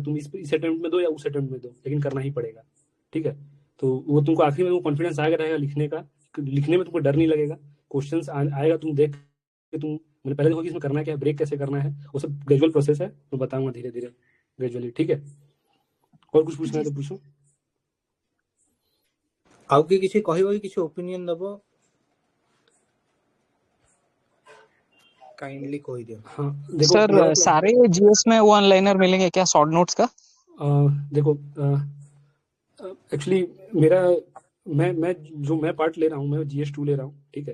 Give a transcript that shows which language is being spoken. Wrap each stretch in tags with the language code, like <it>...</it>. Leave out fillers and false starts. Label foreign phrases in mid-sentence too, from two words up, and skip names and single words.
<hi>तुम इस अटेम्प्ट में दो या उस अटेम्प्ट में दो, लेकिन करना ही पड़ेगा, ठीक है। तो वो तुमको आखिरी में वो कॉन्फिडेंस आएगा रहेगा लिखने का, लिखने में तुमको डर नहीं लगेगा। क्वेश्चंस आएगा, तुम देख कि तुम मैंने पहले देखो कि इसमें करना क्या है, ब्रेक कैसे करना है, वो सब ग्रेजुअल प्रोसेस है, तो बताऊंगा धीरे धीरे ग्रेजुअली, ठीक है। और कुछ पूछना है जी तो पूछो।</hi> <or>ଆଉ କିଏ କିଛି କହିବ କି, କିଛି ଓପିନିଅନ ଦବ, କାଇଣ୍ଡଲି କହି ଦିଓ।</or> <hi>हाँ देखो सर मेरा सारे जीएस में वन लाइनर मिलेंगे क्या शॉर्ट नोट्स का? देखो एक्चुअली मेरा मैं पार्ट ले रहा हूँ, मैं GS2 ले रहा हूँ, ठीक है।</hi>